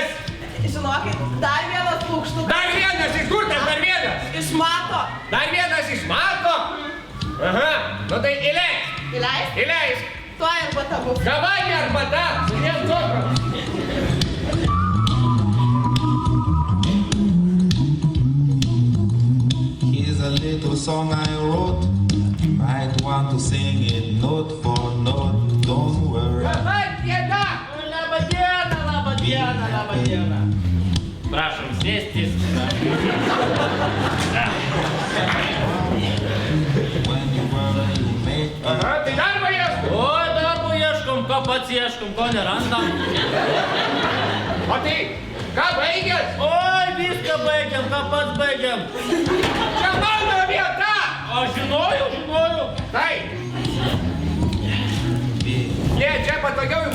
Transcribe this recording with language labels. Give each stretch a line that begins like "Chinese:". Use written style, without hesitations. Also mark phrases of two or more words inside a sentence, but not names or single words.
Lithuanian: žinokit, dar vienas paukštukas. Dar vienas, iš kur tas dar vienas? Iš mato. Dar vienas iš mato? Aha, nu tai įleisk. Įleisk? Įleisk. Tuo arbata bus. Davai arbata, sudėm cukrų.
English: Here's a little song I wrote. Might want to sing it note for note. Don't worry.
Lithuanian: Davai, diena. Labą dieną, labą dieną, labą dieną. Prašom sėstis.
English: When you worry, you make it.
Lithuanian: Aha, tai darbo ieškai. Oi, darbo ieškom, ką pats ieškom, ko nerandam. O tai, ką baigęs? Oi, viską baigiam, ką pats baigiam. Čia mano vieta. Aš žinojau. Tai. Jie, čia patogiau jums.